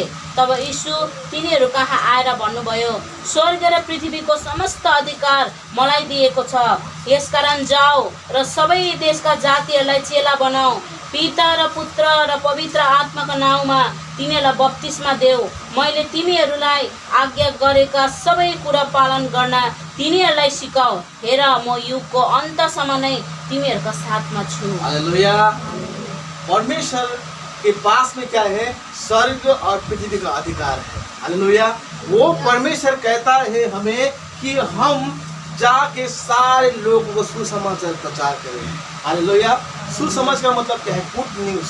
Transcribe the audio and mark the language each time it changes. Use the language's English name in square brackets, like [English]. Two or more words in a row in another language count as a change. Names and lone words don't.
[Nepali] तब यीशु तिनीहरू कहाँ आएर भन्नुभयो, स्वर्ग र पृथ्वीको समस्त अधिकार मलाई दिएको छ, यसकारण जाऊ र सबै देशका जातिहरूलाई चेला बनाऊ, पिता र पुत्र र पवित्र आत्माको नाउँमा तिनीहरूलाई बप्तिस्मा देऊ। मैले तिमीहरूलाई आज्ञा गरेका सबै कुरा पालन गर्न तिनीहरूलाई सिकाऊ। हेर म युगको अन्तसम्म नै तिमीहरूका साथमा छु। हालेलुया। [Hindi] परमेश्वर के पास में क्या है, स्वर्ग और पृथ्वी का अधिकार है। हालेलुया। वो परमेश्वर कहता है हमें कि हम जाके सारे लोगों को सुसमाचार प्रचार करें। हालेलुया। सुसमाचार का मतलब क्या है? [English] good news.